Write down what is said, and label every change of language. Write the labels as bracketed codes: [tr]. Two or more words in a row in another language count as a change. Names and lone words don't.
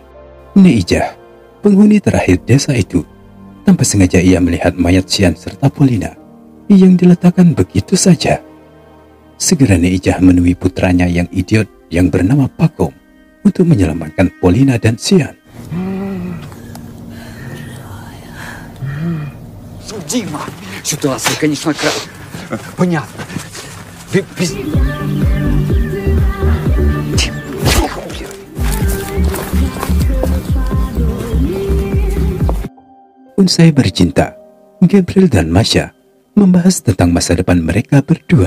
[id] Neijah, penghuni terakhir desa itu, tanpa sengaja ia melihat mayat Xian serta Polina yang diletakkan begitu saja. Segera Neijah menemui putranya yang idiot yang bernama Pakom untuk menyelamatkan Polina dan Xian. [ru] Дима, ситуация, конечно, понятно. [id] Usai bercinta, Gabriel dan Masya membahas tentang masa depan mereka berdua.